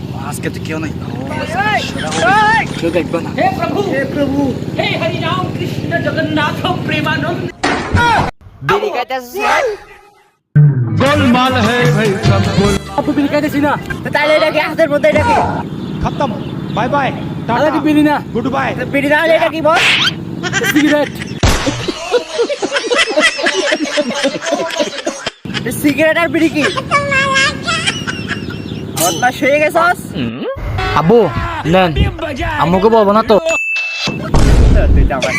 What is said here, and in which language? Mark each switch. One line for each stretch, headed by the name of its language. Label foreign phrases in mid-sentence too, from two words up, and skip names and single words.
Bangla: আজকে তো কেউ নাই কেউ দেখবে না।
Hindi: हे प्रभु हे हरि राम कृष्ण जगन्नाथ प्रेमानंद
Bangla: বিড়ি খাইতেছিস না?
Hindi: गोलमाल है भाई सब गोल
Bangla: আপু বিড়ি খাইতেছি না। তো তাহলে এটা কি হাতের মধ্যে এটা কি?
English: खत्म bye bye
Bangla: আরে কি বিড়ি না,
English: good bye
Bangla: তো বিড়ি না হলে এটা কি বল? সিগারেট। সিগারেট আর বিড়ি কি? বদমাশ হয়ে গেছস? আব্বু নেন, আম্মুকে বলবো না তো। তুই তো আমার